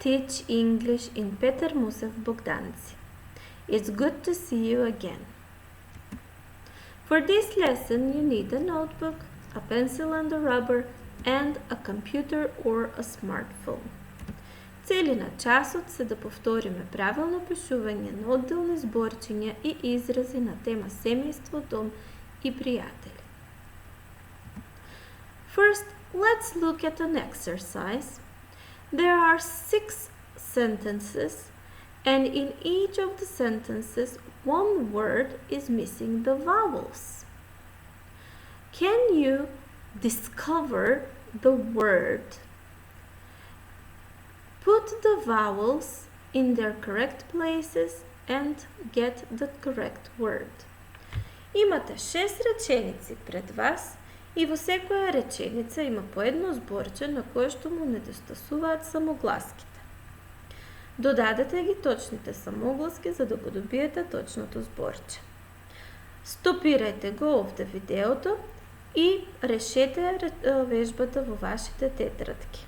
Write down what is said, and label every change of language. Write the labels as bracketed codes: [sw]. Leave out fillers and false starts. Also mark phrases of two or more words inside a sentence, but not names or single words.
[en] Teach English in Petar Musev Bogdanci. It's good to see you again. For this lesson you need a notebook, a pencil and a rubber, and a computer or a smartphone. [mk] Цели на часот се да повториме правилно пишување на одделни зборчиња и изрази на тема семејство, дом и пријатели. [en] First, let's look at an exercise. There are 6 sentences, and in each of the sentences, one word is missing the vowels. Can you discover the word? Put the vowels in their correct places and get the correct word. [mk] Имате 6 реченици пред вас и во секоја реченица има по едно зборче на кое што му недостасуваат самогласките. Додадете ги точните самогласки за да го добиете точното зборче. Стопирајте го овде видеото и решете вежбата во вашите тетрадки.